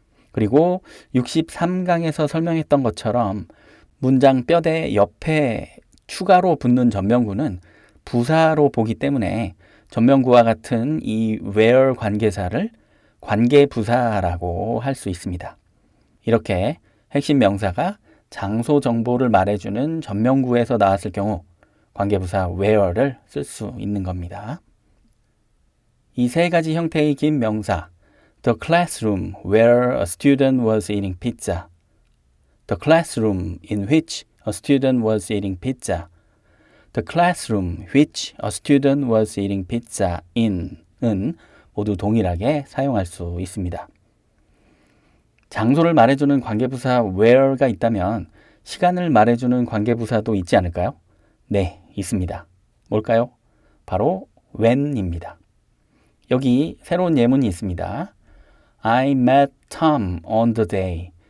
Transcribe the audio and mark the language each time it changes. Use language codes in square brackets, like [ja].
[ko] 그리고 63강에서 설명했던 것처럼 문장 뼈대 옆에 추가로 붙는 전명구는 부사로 보기 때문에 전명구와 같은 이 where 관계사를 관계부사라고 할 수 있습니다. 이렇게 핵심 명사가 장소 정보를 말해주는 전명구에서 나왔을 경우 관계부사 where를 쓸 수 있는 겁니다. 이 세 가지 형태의 긴 명사 [en] The classroom where a student was eating pizza The classroom in which a student was eating pizza. The classroom which a student was eating pizza in은 [ko] 모두 동일하게 사용할 수 있습니다. 장소를 말해주는 관계부사 where가 있다면 시간을 말해주는 관계부사도 있지 않을까요? 네, 있습니다. 뭘까요? 바로 when입니다. 여기 새로운 예문이 있습니다. [en] I met Tom on the day.